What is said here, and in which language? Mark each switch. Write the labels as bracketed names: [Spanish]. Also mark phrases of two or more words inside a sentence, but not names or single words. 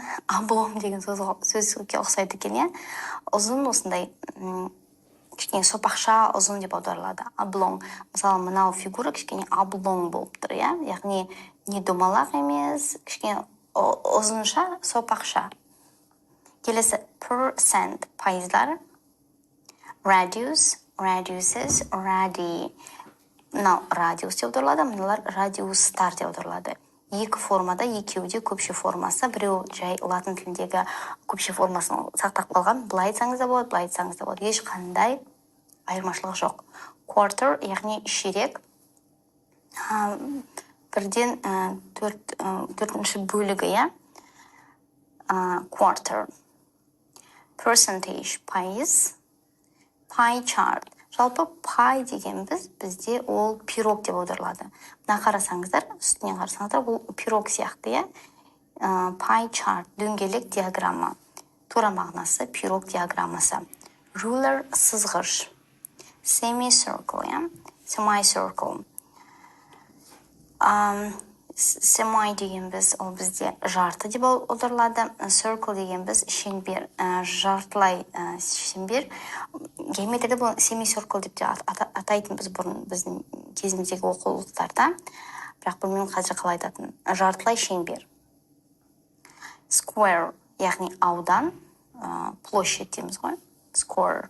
[Kazakh] Oblong деген сөзге ұқсайды екен, ұзын осындай кішкене сопақша ұзын деп аударылады. Oblong. Мысалы, мынау фигура кішкене oblong болып тұр, яғни не домалақ емес, кішкене ұзынша, сопақша. Келесі percent, пайыздар. [English] Radius, radiuses, radii. [Kazakh] Мынау радиус деп аударылады, мыналар радиустар деп аударылады. Екі формада, екеуде көпше формасы, біреу жай латын тіліндегі көпше формасын сақтап қалған. Былай айтсаңыз да болады, былай айтсаңыз да болады. Ешқандай айырмашылық жоқ. Quarter, яғни ширек. Бірден төртінші бөлігі, Quarter. [English] Percentage, пайыз. Pie chart. [Kazakh] Жалпы пай деген бізде ол пирог деп аударылады. Мына қарасаңыздар, үстінен қарасаңыздар, бұл пирог сияқты, [English] Pie chart, [Kazakh] дөңгелек диаграмма. Тура мағынасы пирог диаграммасы. Ruler, сызғыш. [English] Semicircle, semicircle. [Kazakh] Semi деген ол бізде жарты деп аударылады. Circle деген шеңбер, жартылай шеңбер. Геометрияда бұл semicircle деп атайтын бұрын біздің кезіміздегі оқулықтарда. Бірақ білмеймін қазір қалай айтатын. Жартылай шеңбер. Square, яғни аудан, площадь дейміз ғой. Square.